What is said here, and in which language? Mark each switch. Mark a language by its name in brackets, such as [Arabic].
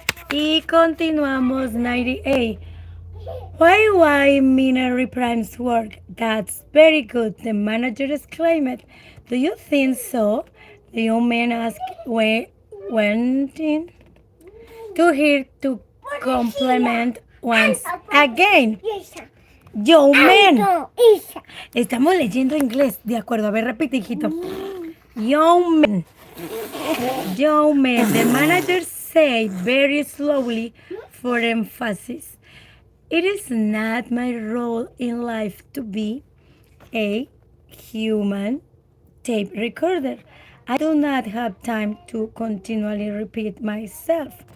[Spanish] Y continuamos [English] 98. Why minor reprimes work? That's very good, the manager exclaimed. Do you think so? The young man asked, wanting to hear to compliment once again. Young man. [Spanish] Estamos leyendo inglés, de acuerdo. A ver, repite, hijito. [English] Young man. Young man. The manager said very slowly for emphasis. It is not my role in life to be a human tape recorder. I do not have time to continually repeat myself.